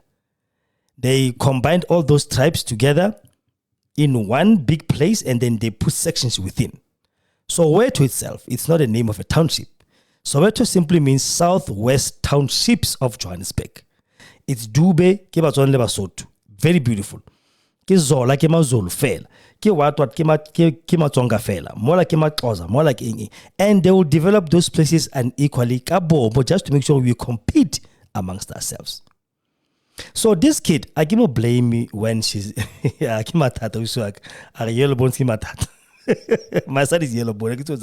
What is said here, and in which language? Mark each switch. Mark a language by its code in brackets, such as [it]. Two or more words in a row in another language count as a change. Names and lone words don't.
[en] They combined all those tribes together in one big place, and then they put sections within. Soweto itself, it's not a name of a township. Soweto simply means Southwest Townships of Johannesburg. [st] It's Dube, ke Batswana le Basotho. [en] Very beautiful. [st] Ke Zola, ke Mazulu fela. Ke Watwat, ke Matsonga fela. [en] More like Maxhosa, more like Ingi. And they will develop those places unequally, but just to make sure we compete amongst ourselves. So this kid, I give her blame me when she's my son is yellow bone.